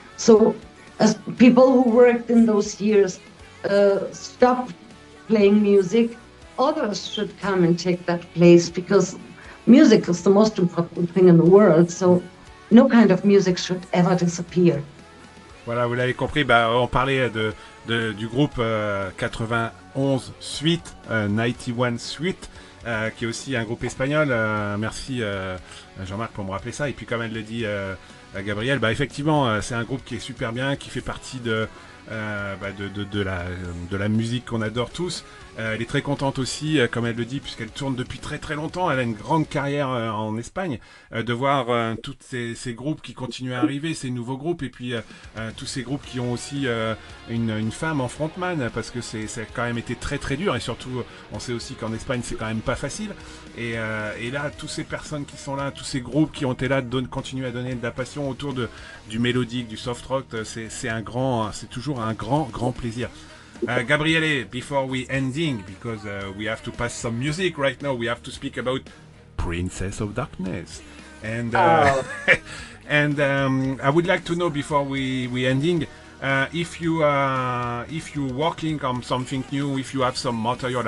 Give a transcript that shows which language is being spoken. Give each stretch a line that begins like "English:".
English: So as people who worked in those years stopped playing music, others should come and take that place, because music is the most important thing in the world. So no kind of music should ever disappear.
French: Voilà, vous l'avez compris, on parlait du groupe 91 Suite, 91 Suite, qui est aussi un groupe espagnol. Merci Jean-Marc pour me rappeler ça. Et puis comme elle le dit, Gabrielle, effectivement, c'est un groupe qui est super bien, qui fait partie de la musique qu'on adore tous. Elle est très contente aussi, comme elle le dit, puisqu'elle tourne depuis très très longtemps. Elle a une grande carrière en Espagne, de voir tous ces groupes qui continuent à arriver, ces nouveaux groupes, et puis tous ces groupes qui ont aussi une femme en frontman, parce que ça a quand même été très très dur, et surtout on sait aussi qu'en Espagne c'est quand même pas facile. Et là, toutes ces personnes qui sont là, tous ces groupes qui ont été là, continuent à donner de la passion autour du mélodique, du soft rock, c'est toujours un grand plaisir.
English: Gabrielle, before we ending, because we have to pass some music right now, we have to speak about Princess of Darkness, and and I would like to know before we ending, if you working on something new, if you have some material.